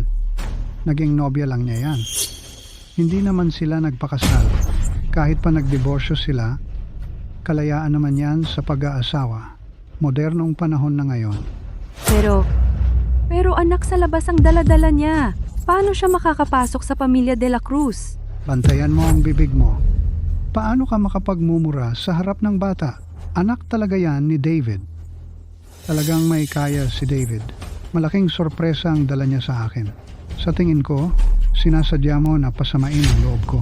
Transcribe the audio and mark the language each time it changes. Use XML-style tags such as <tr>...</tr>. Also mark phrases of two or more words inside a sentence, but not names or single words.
<tl>Naging nobya lang niya yan. Hindi naman sila nagpakasal. Kahit pa nagdiborsyo sila, kalayaan naman yan sa pag-aasawa. Modernong panahon na ngayon. Pero anak sa labas ang dala-dala niya. Paano siya makakapasok sa pamilya de la Cruz? Bantayan mo ang bibig mo. Paano ka makapagmumura sa harap ng bata? Anak talaga yan ni David. Talagang may kaya si David. Malaking sorpresa ang dala niya sa akin. Sa tingin ko, sinasadya mo na pasamain ang loob ko.</tl>